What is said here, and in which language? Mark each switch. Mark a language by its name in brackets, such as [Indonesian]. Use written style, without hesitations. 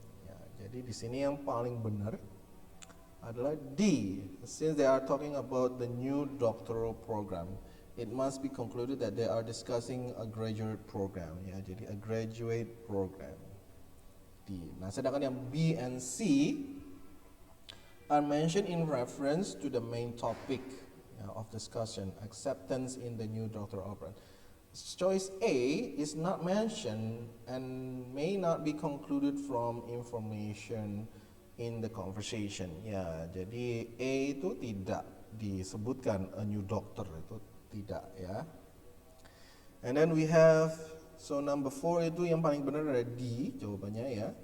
[Indonesian] Ya, jadi di sini yang paling benar adalah D. [English] Since they are talking about the new doctoral program, it must be concluded that they are discussing a graduate program. [Indonesian] Ya, jadi [English] a graduate program. D. [Indonesian] Nah, sedangkan yang [English] B and C are mentioned in reference to the main topic of discussion, acceptance in the new doctoral program. Choice A is not mentioned and may not be concluded from information in the conversation. [Indonesian] Ya, jadi A itu tidak disebutkan, [English] a new doctor [Indonesian] itu tidak, ya. [English] And then we have, so number [Indonesian] 4 itu yang paling benar ada D jawabannya, ya.